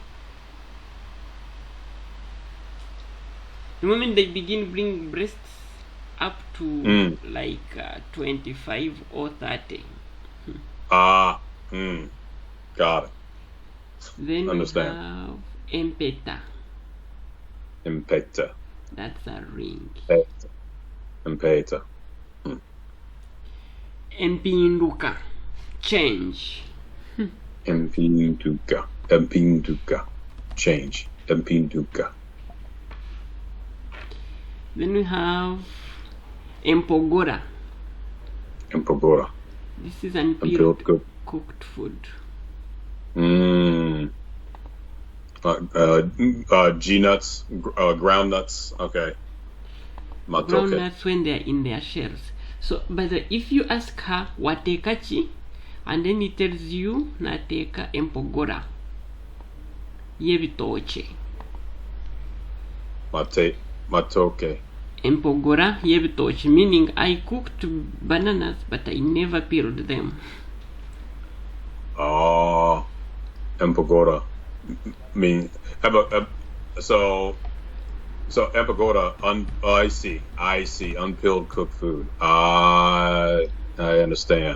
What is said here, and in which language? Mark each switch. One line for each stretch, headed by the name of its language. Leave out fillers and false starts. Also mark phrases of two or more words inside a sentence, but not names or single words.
English: The moment they begin bring breasts up to like 25 or 30. Got it. Then Understand. we have empeta.
Nyankole: Empeta.
English: That's a ring.
Nyankole: Empeta. Empinduka. Change. Empinduka. Change. Empinduka.
English: Then we have empogora. This is unpeeled cooked food. G-nuts, ground nuts. Okay.
Nyankole: Matoke.
English: Ground nuts when they are in their shells. So, but if you ask her watekachi, and then it tells you
Nyankole: nateka empogora yebitoche. Matoke. Empogora yebitoche,
English: meaning I cooked bananas but I never peeled them. Oh, empogora. So empogora. I see. Unpeeled cooked food. I understand.